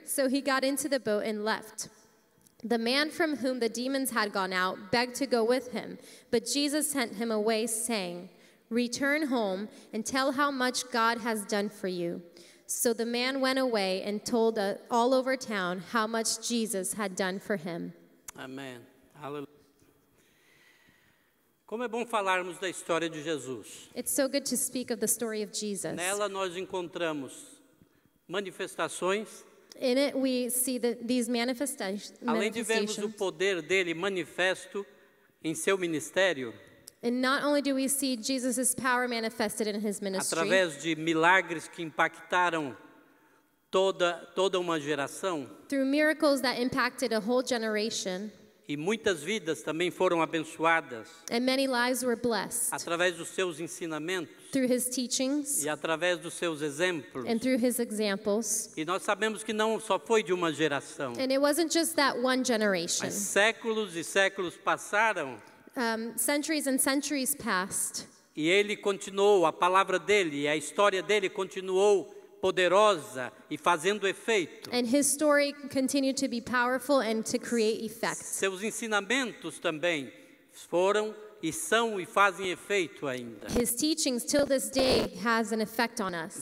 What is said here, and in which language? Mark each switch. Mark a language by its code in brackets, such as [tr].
[en] So he got into the boat and left. The man from whom the demons had gone out begged to go with him, but Jesus sent him away, saying, Return home and tell how much God has done for you." So the man went away and told all over town how much Jesus had done for him. [pt] Amém. Aleluia. Como é bom falarmos da história de Jesus. [en] It's so good to speak of the story of Jesus. [pt] Nela nós encontramos manifestações. [en] In it we see these manifestations. [pt] Além de vermos o poder dele manifesto em seu ministério, [en] And not only do we see Jesus' power manifested in his ministry, [pt] através de milagres que impactaram toda uma geração, [en] through miracles that impacted a whole generation, [pt] e muitas vidas também foram abençoadas [en] and many lives were blessed [pt] através dos seus ensinamentos [en] through his teachings [pt] e através dos seus exemplos. [en] and through his examples. [pt] E nós sabemos que não só foi de uma geração, [en] And it wasn't just that one generation. [pt] mas séculos e séculos passaram [en] Centuries and centuries passed, [pt] e ele continuou, a palavra dele e a história dele continuou poderosa e fazendo efeito. [en] and his story continued to be powerful and to create effect. [pt] Seus ensinamentos também foram e são e fazem efeito ainda. [en] His teachings till this day has an effect on us.